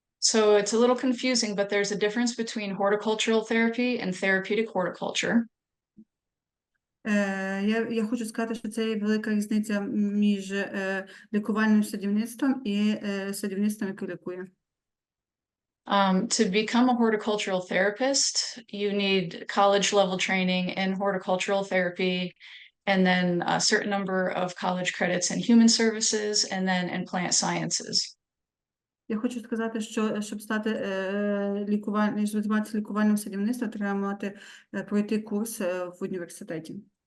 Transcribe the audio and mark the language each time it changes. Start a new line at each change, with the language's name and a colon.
English: So it's a little confusing, but there's a difference between horticultural therapy and therapeutic horticulture.
Ukrainian: Я хочу сказати, що це є велика різниця між лікувальним садівництвом і садівництвом, яке лікує.
English: To become a horticultural therapist, you need college level training in horticultural therapy, and then a certain number of college credits in human services, and then in plant sciences.
Ukrainian: Я хочу сказати, що щоб займатися лікувальним садівництвом, треба пройти курс в університеті.